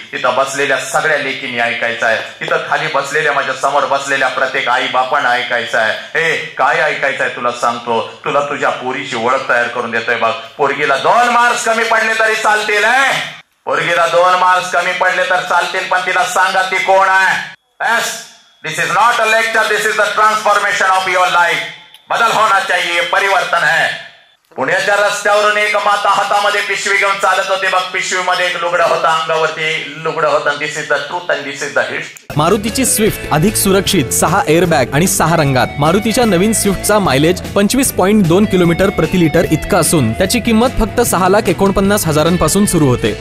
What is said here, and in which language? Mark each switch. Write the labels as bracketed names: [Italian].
[Marathi] तिथं बसलेल्या सगळ्या लेकींनी ऐकायचं आहे. तिथं खाली बसलेल्या माझ्या समोर बसलेल्या प्रत्येक आई बापानं ऐकायचं आहे. काय ऐकायचं आहे तुला सांगतो. तुला तुझ्या पोरीची ओळख तयार करून देतोय बघ. पोरगीला 2 मार्क्स कमी पडले तरी चालतील. पोरगीला 2 मार्क्स कमी पडले तर चालतील, पण तिला सांगा ती कोण आहे. [English] This is not a lecture, this is the transformation of your life. [Hindi] बदल होना चाहिए, परिवर्तन है. [Marathi] पुण्याच्या रस्त्यावरून एक माता हातामध्ये पिशवी घेऊन चालत होते बघ. पिशवीमध्ये एक लुगडं होतं, अंगावरती लुगडं होतं. [English] This is the truth and this is the history. [Marathi] मारुतीची स्विफ्ट अधिक सुरक्षित, 6 एअरबॅग आणि 6 रंगात. मारुतीच्या नवीन स्विफ्टचा मायलेज 25.2 किलोमीटर प्रति लिटर इतका असून त्याची किंमत फक्त 6,49,000 सुरू होते.